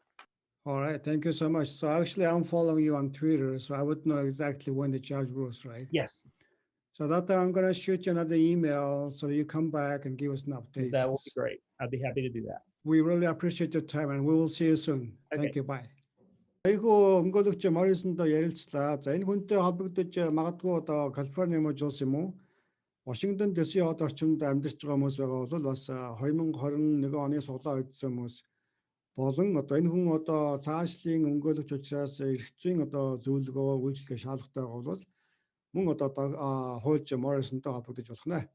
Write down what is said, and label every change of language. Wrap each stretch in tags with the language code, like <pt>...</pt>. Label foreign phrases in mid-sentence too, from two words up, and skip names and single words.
<en>All right, thank you so much. So actually I'm following you on Twitter, so I would know exactly when the judge rules, right? Yes. So that time I'm gonna shoot you another email so you come back and give us an update. That will be great. I'd be happy to do that. We really appreciate your time and we will see you soon. Okay. Thank you, bye. 아이고 응고독자 머리슨도 ярилцлага.</en> <mn>За энэ хүнтэй холбогдож магадгүй одоо Калифорни юм уу улс юм уу? Washington DC орчинд амьдарч байгаа хүмүүс байгаа бол бас 2021 оны суглаа үйдсэн хүмүүс болон одоо энэ хүн одоо цаашлын өмгөөлөгч учраас эрх зүйн одоо зөвлөгөө үйлчлэгээ шаардлагатай байгаа бол мөн одоо Хуульч Morrisonтой холбогдож болох нэ.</mn>